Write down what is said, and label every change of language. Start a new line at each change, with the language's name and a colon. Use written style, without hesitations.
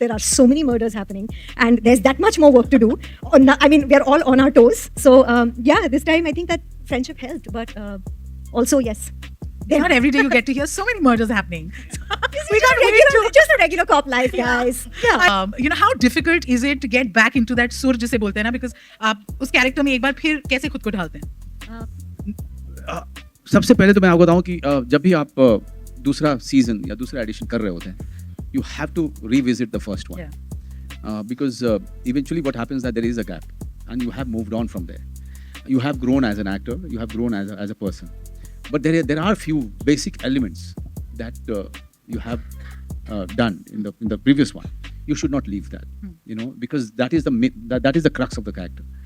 English: There are so many murders happening, and there's that much more work to do. I mean, we're all on our toes. So this time I think that friendship helped, but also yes. Not every day you get to hear so many murders happening. We got just a regular cop life, guys. Yeah. How difficult is it to get back into that sur
Hindi: जिसे बोलते हैं ना, because आप उस character में एक बार फिर कैसे खुद को ढालते हैं? सबसे पहले तो मैं आपको बताऊं कि जब भी आप दूसरा सीजन या दूसरा एडिशन कर रहे होते हैं,
English: you have to revisit the first one. Because eventually what happens that there is a gap and you have moved on from there. You have grown as an actor, you have grown as a person. But there are few basic elements that you have done in the previous one. You should not leave that, because that is the crux of the character.